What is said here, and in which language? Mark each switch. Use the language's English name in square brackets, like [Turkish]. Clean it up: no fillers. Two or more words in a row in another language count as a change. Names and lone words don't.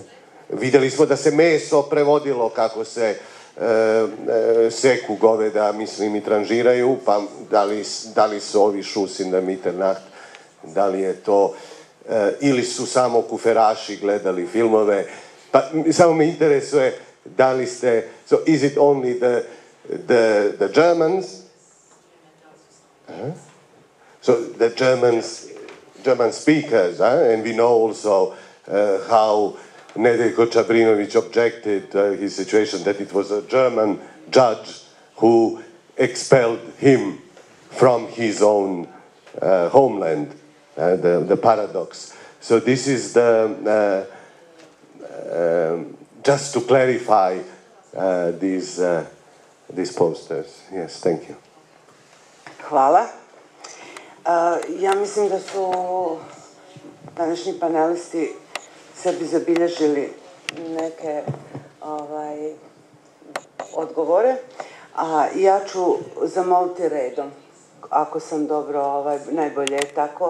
[Bosnian] Vidjeli smo da se meso prevodilo kako se seku goveda, mislim, i tranžiraju, pa da li su ovi [German] Schuss in der Mitternacht, [Bosnian] da li je to, ili su samo kuferaši gledali filmove, pa samo me interesuje da li ste, [English] so is it only the Germans? So the German speakers, and we know also how Nedeljko Čabrinović objected his situation that it was a German judge who expelled him from his own homeland, the paradox. So this is the, just to clarify these posters. Yes, thank you. [Bosnian] Hvala. Ja mislim da su današnji panelisti sebi zabilježili neke odgovore, a ja ću zamoliti redom, ako sam dobro, najbolje je tako.